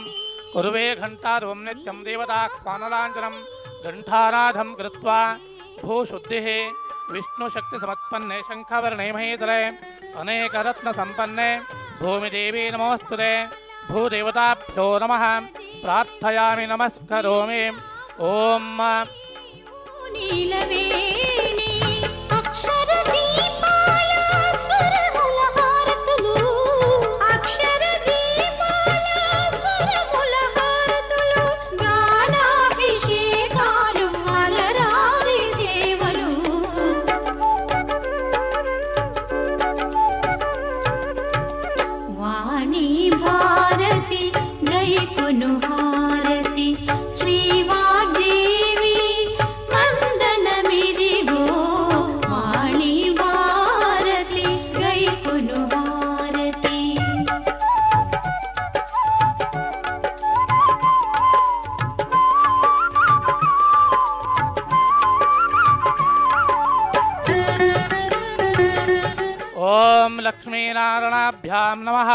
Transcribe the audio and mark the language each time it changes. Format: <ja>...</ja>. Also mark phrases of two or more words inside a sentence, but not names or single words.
<sa>ಕುರುವೆ ಘಂಟಾರೂಪಂ ನಿತ್ಯಂ ದೇವತಾಹ್ವಾನಲಾಂಛನಂ ಘಂಟಾನಾದಂ ಕೃತ್ವಾ ಭೂಶುದ್ಧಿಃ ವಿಷ್ಣುಶಕ್ತಿಸಮತ್ಪನ್ನೆ ಶಂಖವರ್ಣೇ ಮಹೀತಲೆ ಅನೇಕರತ್ನಸಂಪನ್ನೆ ಭೂಮಿದೇವಿ ನಮೋಸ್ತುತೆ. ಭೂದೇವತಾಭ್ಯೋ ನಮಃ. ಪ್ರಾರ್ಥಯಾಮಿ ನಮಸ್ಕರೋಮಿ. ಓಂ</sa> <te>నీలవేణి అక్షర దీపాల స్వరముల హారతులు. అక్షర దీపాల స్వరముల హారతులు. గానాభిషేకాలు అలరారి సేవలు. వాణి భారతి గైకొను హారతి శ్రీవాగ్దేవి వందనమిదిగో. వాణి భారతి గైకొను హారతి.</te> <sa>ಓಂ ಲಕ್ಷ್ಮೀನಾರಾಯಣಾಭ್ಯಾಂ ನಮಃ.</sa>